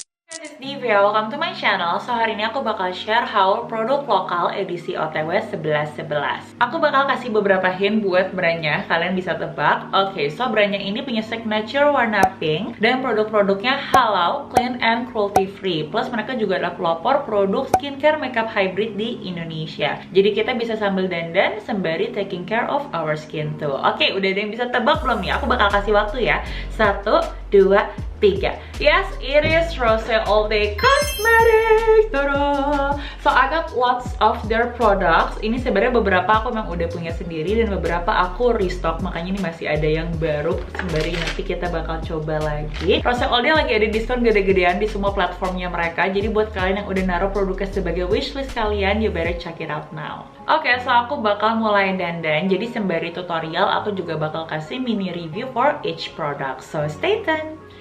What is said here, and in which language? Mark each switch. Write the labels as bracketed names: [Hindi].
[English] This is Divya, welcome to my channel. [Indonesian] So hari ini aku bakal share haul produk lokal edisi OTW 11/11. Aku bakal kasih beberapa hint buat brandnya, kalian bisa tebak. Oke, so brandnya ini punya signature warna pink dan produk-produknya halal, clean and cruelty free. Plus mereka juga adalah pelopor produk skincare makeup hybrid di Indonesia. Jadi kita bisa sambil dandan sembari taking care of our skin too. Oke, udah ada yang bisa tebak belum nih? Aku bakal kasih waktu ya. 1, 2, 3. [English] Yes, it is Rose All Day Cosmetics. So I got lots of their products. [Indonesian] Ini sebenarnya beberapa aku memang udah punya sendiri dan beberapa aku restock, makanya ini masih ada yang baru. Sembari nanti kita bakal coba lagi. Rose All Day lagi ada diskon gede-gedean di semua platformnya mereka. Jadi buat kalian yang udah naruh produknya sebagai wishlist kalian, you better check it out now. Oke, so aku bakal mulai dandan. Jadi sembari tutorial, aku juga bakal kasih mini review for each product. So stay tuned.